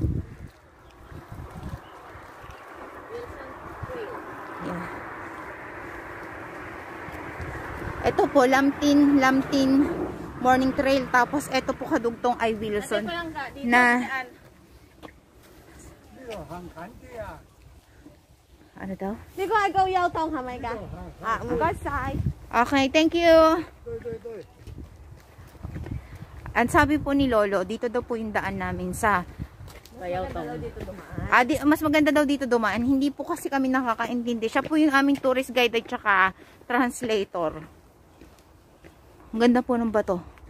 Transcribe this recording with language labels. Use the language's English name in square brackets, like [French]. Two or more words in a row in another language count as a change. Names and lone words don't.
[English] Yeah. [Filipino] Ito po, Lamting Morning Trail. Tapos ito po kadugtong ay Wilson. Ano daw? [Cantonese] 呢個係個幼童係咪㗎？啊，唔該晒。 [English] Okay, thank you. [Filipino] Ang sabi po ni Lolo, dito daw po yung daan namin sa Bayaw tong. mas maganda daw dito dumaan. Hindi po kasi kami nakakaintindi. Siya po yung aming [English] tourist guide [Filipino] at saka translator. Ang ganda po ng bato.